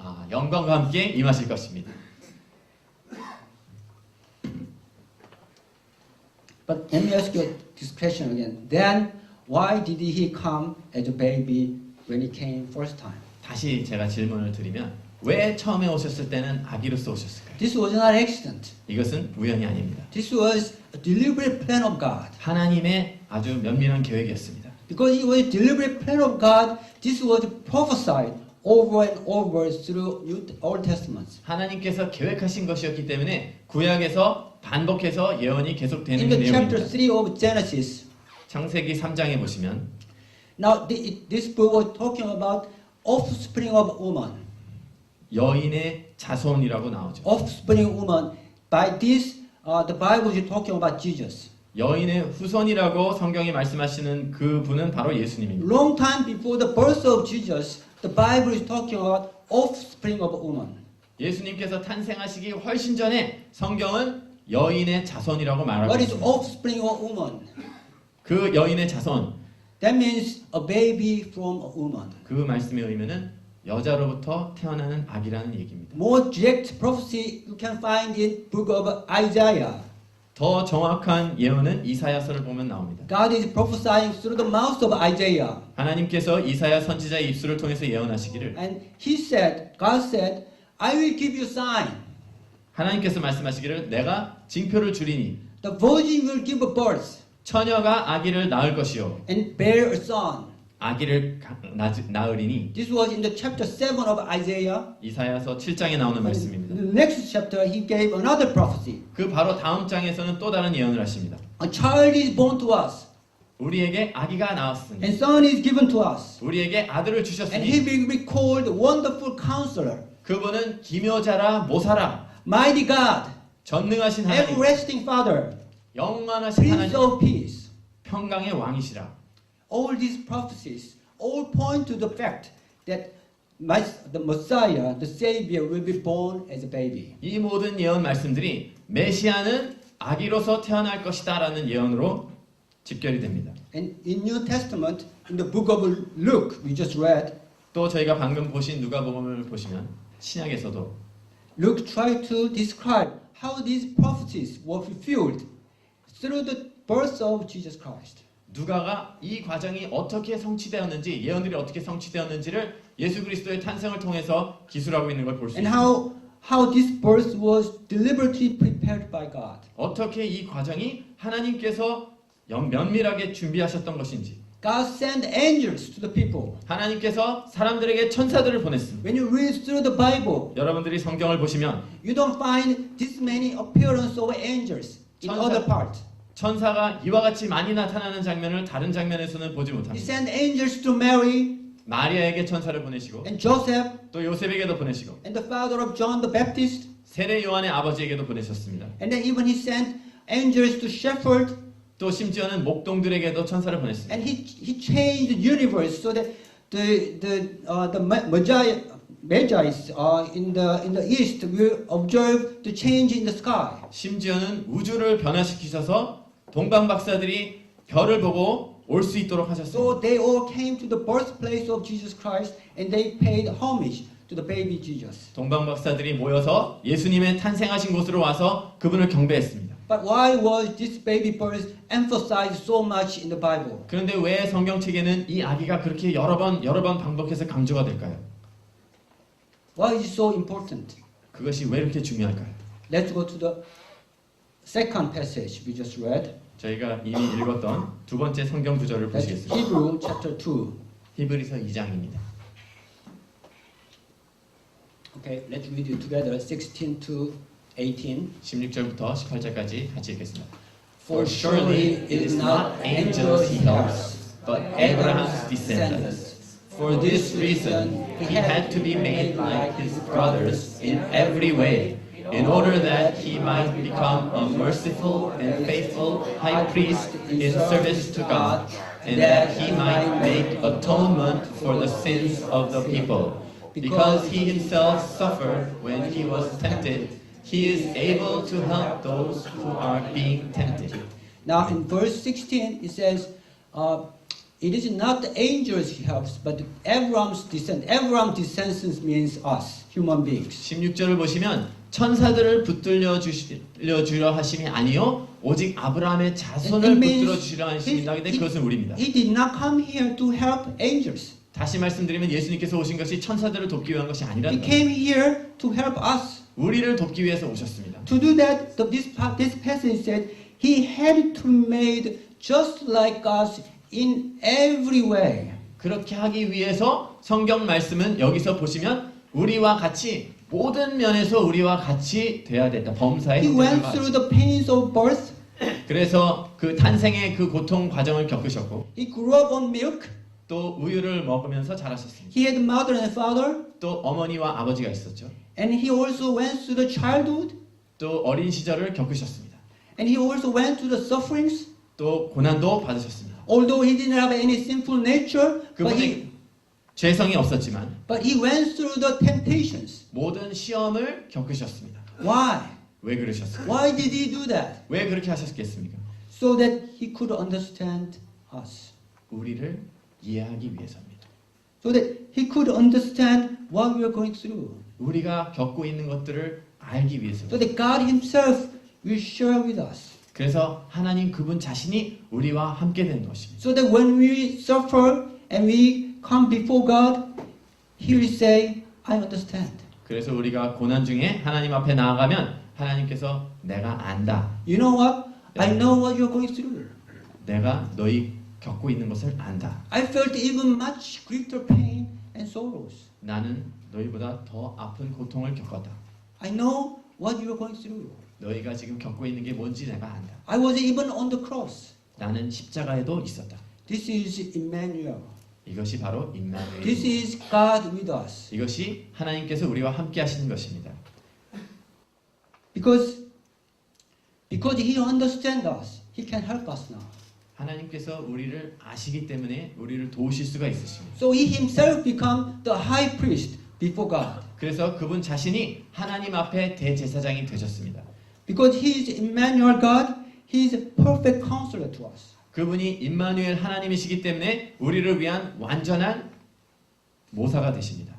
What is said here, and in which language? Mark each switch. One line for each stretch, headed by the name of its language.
Korean: 영광과 함께 임하실 것입니다.
English: But let me ask you this question again. Then why did he come as a baby when he came first time?
Korean: 다시 제가 질문을 드리면 왜 처음에 오셨을 때는 아기로서 오셨을까요?
English: This was not accident.
Korean: 이것은 우연이 아닙니다.
English: This was a deliberate plan of God.
Korean: 하나님의 아주 면밀한 계획이었습니다.
English: Because it was a deliberate plan of God, this was prophesied over and over through Old Testament.
Korean: 하나님께서 계획하신 것이었기 때문에 구약에서 반복해서 예언이 계속되는
English: In the chapter
Korean: 내용입니다.
English: 3 of Genesis,
Korean: 창세기 3장에 보시면
English: now this book was talking about offspring of woman.
Korean: 여인의 자손이라고 나오죠.
English: Offspring of woman. By this, the Bible is talking about Jesus.
Korean: 여인의 후손이라고 성경이 말씀하시는 그 분은 바로 예수님입니다.
English: Long time before the birth of Jesus, the Bible is talking about offspring of woman.
Korean: 예수님께서 탄생하시기 훨씬 전에 성경은 여인의 자손이라고 말하고
English: What is
Korean: 있습니다.
English: offspring of woman?
Korean: 그 여인의 자손,
English: That means a baby from a woman.
Korean: 그 말씀의 의미는 여자로부터 태어나는 아기라는 얘기입니다.
English: More direct prophecy you can find in book of Isaiah.
Korean: 더 정확한 예언은 이사야서를 보면 나옵니다.
English: God is prophesying through the mouth of Isaiah.
Korean: 하나님께서 이사야 선지자의 입술을 통해서 예언하시기를
English: And he said, God said, I will give you sign.
Korean: 하나님께서 말씀하시기를 내가 징표를 주리니
English: The virgin will give birth
Korean: 처녀가 아기를 낳을 것이요
English: and bear a son.
Korean: 아기를 낳으리니
English: This was in the chapter 7 of Isaiah.
Korean: 이사야서 7장에 나오는
English: In
Korean: 말씀입니다.
English: the next chapter, he gave another prophecy.
Korean: 그 바로 다음 장에서는 또 다른 예언을 하십니다.
English: A child is born to us,
Korean: 우리에게 아기가 나왔으니
English: and son is given to us.
Korean: 우리에게 아들을
English: And he
Korean: 주셨으니
English: will be called Wonderful Counselor,
Korean: 그분은 기묘자라 모사라
English: Mighty God,
Korean: 전능하신 하나님
English: Everlasting Father,
Korean: 영원하신
English: Prince of Peace.
Korean: 평강의 왕이시라.
English: All these prophecies all point to the fact that the Messiah, the Savior, will be born as a baby.
Korean: 이 모든 예언 말씀들이 메시아는 아기로서 태어날 것이다라는 예언으로 집결이 됩니다.
English: And in New Testament, in the book of Luke, we just read,
Korean: 또 저희가 방금 보신 누가복음을 보시면 신약에서도
English: Luke tried to describe how these prophecies were fulfilled through the birth of Jesus Christ.
Korean: 누가가 이 과정이 어떻게 성취되었는지 예언들이 어떻게 성취되었는지를 예수 그리스도의 탄생을 통해서 기술하고 있는 걸 볼 수
English: And
Korean: 있습니다.
English: how this birth was deliberately prepared by God.
Korean: 어떻게 이 과정이 하나님께서 면밀하게 준비하셨던 것인지
English: God sent angels to the people.
Korean: 하나님께서 사람들에게 천사들을 보냈습니다.
English: When you read through the Bible,
Korean: 여러분들이 성경을 보시면
English: you don't find this many appearance of angels in
Korean: 천사-
English: other parts.
Korean: 천사가 이와 같이 많이 나타나는 장면을 다른 장면에서는 보지
English: He
Korean: 못합니다.
English: sent angels to Mary
Korean: 마리아에게 천사를 보내시고
English: and Joseph
Korean: 또 요셉에게도 보내시고
English: and the father of John the Baptist.
Korean: 세례 요한의 아버지에게도 보내셨습니다.
English: And then even he sent angels to shepherd.
Korean: 또 심지어는 목동들에게도 천사를 보냈습니다.
English: And he changed the universe so that the Magi's in the east will observe the change in the sky.
Korean: 심지어는 우주를 변화시키셔서 동방 박사들이 별을 보고 올 수 있도록
English: So
Korean: 하셨습니다.
English: they all came to the birthplace of Jesus Christ and they paid homage to the baby Jesus.
Korean: 동방 박사들이 모여서 예수님의 탄생하신 곳으로 와서 그분을 경배했습니다.
English: But why was this baby birth emphasized so much in the Bible?
Korean: 그런데 왜 성경책에는 이 아기가 그렇게 여러 번 반복해서 강조가 될까요?
English: Why is it so important?
Korean: 그것이 왜 이렇게 중요할까요?
English: Let's go to the second passage we just read.
Korean: 저희가 이미 읽었던 두 번째 성경 구절을
English: That's
Korean: 보시겠습니다.
English: Hebrew chapter 2.
Korean: 히브리서 2장입니다.
English: Okay, let's read it together. 16 to 18.
Korean: 16절부터 18절까지 같이 읽겠습니다.
English: For surely it is not angels he helps, but Abraham's descendants. For this reason he had to be made like his brothers in every way, in order that he might become a merciful and faithful high priest in service to God, and that he might make atonement for the sins of the people. Because he himself suffered when he was tempted, he is able to help those who are being tempted. Now in verse 16 it says, it is not the angels he helps, but Abraham's descent. Abraham's descendants means us, human beings.
Korean: 16절을 보시면 천사들을 붙들려 주려 하심이 아니요 오직 아브라함의 자손을
English: It means
Korean: 붙들어 주시려 하심이다. 근데 그것은 우리입니다.
English: He did not come here to help angels.
Korean: 다시 말씀드리면 예수님께서 오신 것이 천사들을 돕기 위한 것이 아니라는
English: He
Korean: 겁니다.
English: came here to help us.
Korean: 우리를 돕기 위해서 오셨습니다.
English: To do that, this passage said, He had to made just like us in every way.
Korean: 그렇게 하기 위해서 성경 말씀은 여기서 보시면 우리와 같이 모든 면에서 우리와 같이 돼야 된다. 범사의
English: He
Korean: 형제들과
English: went
Korean: 같이.
English: through the pains of birth.
Korean: 그래서 그 탄생의 그 고통 과정을 겪으셨고
English: He grew up on milk.
Korean: 또 우유를 먹으면서 자라셨습니다.
English: He had mother and father.
Korean: 또 어머니와 아버지가 있었죠.
English: And he also went through the childhood.
Korean: 또 어린 시절을 겪으셨습니다.
English: And he also went through the sufferings.
Korean: 또 고난도 받으셨습니다.
English: Although he didn't have any sinful nature,
Korean: 그분이 죄성이 없었지만
English: but he went through the temptations.
Korean: 모든 시험을 겪으셨습니다.
English: Why?
Korean: 왜 그러셨습니까?
English: Why did he do that?
Korean: 왜 그렇게 하셨겠습니까?
English: So that he could understand us.
Korean: 우리를 이해하기 위해서입니다.
English: So that he could understand what we are going through.
Korean: 우리가 겪고 있는 것들을 알기
English: So
Korean: 위해서입니다.
English: that God himself will share with us.
Korean: 그래서 하나님 그분 자신이 우리와 함께 되는 것입니다.
English: So that when we suffer and we come before God, he will say, I understand.
Korean: 그래서 우리가 고난 중에 하나님 앞에 나아가면 하나님께서 내가 안다.
English: You know what? I know what you're going through.
Korean: 내가 너희 겪고 있는 것을 안다.
English: I felt even much greater pain and sorrows.
Korean: 나는 너희보다 더 아픈 고통을 겪었다.
English: I know what you're going through.
Korean: 너희가 지금 겪고 있는 게 뭔지 내가 안다.
English: I was even on the cross.
Korean: 나는 십자가에도 있었다.
English: This is Emmanuel.
Korean: 이것이 바로
English: This
Korean: 임마누엘.
English: is God with us.
Korean: 이것이 하나님께서 우리와 함께 하시는 것입니다.
English: Because he understands us, he can help us now.
Korean: 하나님께서 우리를 아시기 때문에 우리를 도우실 수가 있으십니다.
English: So he himself become the high priest before God.
Korean: 그래서 그분 자신이 하나님 앞에 대제사장이 되셨습니다.
English: Because he is Emmanuel God, he is a perfect counselor to us.
Korean: 그분이 임마누엘 하나님이시기 때문에 우리를 위한 완전한 모사가 되십니다.